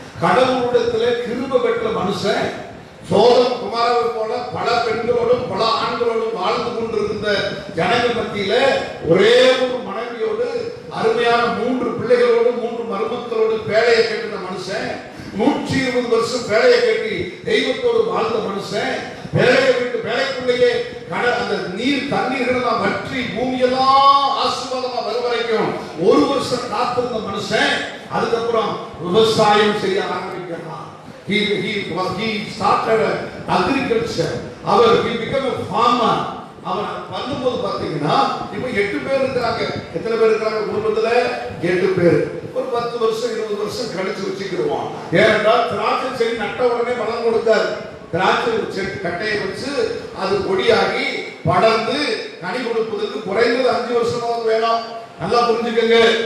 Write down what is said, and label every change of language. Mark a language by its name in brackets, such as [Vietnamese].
[Tamil] கடவுளிடத்துல கிருபை பெற்ற மனுஷன் சோதம் குமாரவை போல பல பெண்களோடும் பல ஆண்களோடும் வாழ்ந்து கொண்டிருந்த ஜனங்கள் மத்தியில ஒரே ஒரு மனைவியோடு அருமையான 3 பிள்ளைகளோடு 3 மருமக்களோடு பேழையை கட்டின மனுஷன், 120 வருஷம் பேழையை கட்டி தெய்வத்தோடு வாழ்ந்த மனுஷன், பேழையை விட்டு பேழைக்குள்ளேயே அந்த நீர் தண்ணீர்கள் வற்றி பூமியெல்லாம் ஆசீர்வாதமா வரும் வரைக்கும் 1 வருஷம் காத்திருந்த மனுஷன் அதுக்கப்புறம் விவசாயம் செய்ய ஆரம்பிக்கிறான். [English] He started agriculture. He became a farmer. [Tamil] அவன் பண்ணும்போது பாத்தீங்கன்னா இப்ப 8 பேர் இருக்காங்க. எத்தனை பேர் இருக்காங்க குடும்பத்துல? 8 பேர். ஒரு 10 வருஷம் 20 வருஷம் கழிச்சு வச்சுக்கிடுவோம். ஏனென்றால் திராட்சை செடி நட்ட உடனே பலன் கொடுக்காது. திராட்சை செடி கட்டையை வச்சு அது கொடியாகி படர்ந்து கனி கொடுப்பதற்கு குறைந்தது 5 வருஷமாவது வேணும். நல்லா புரிஞ்சுக்கங்க.